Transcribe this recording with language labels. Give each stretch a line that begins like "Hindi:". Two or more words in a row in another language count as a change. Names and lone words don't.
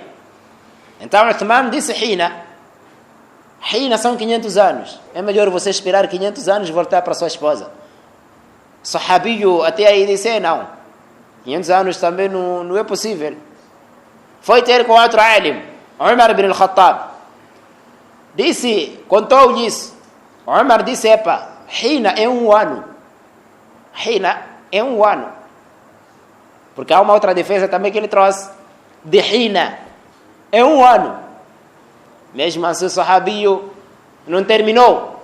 Portuguese: Então Uthman disse Hina são 500 anos. É melhor você esperar 500 anos e voltar para sua esposa. Sahabiyo até aí disse não. 500 anos também não é possível. Foi ter com outro alim, Umar ibn al-Khattab. Contou isso. Umar disse, Hina é um ano. Hina é um ano. Porque há uma outra defesa também que ele trouxe. De Hina é um ano. Mesmo assim o sahabiyo não terminou.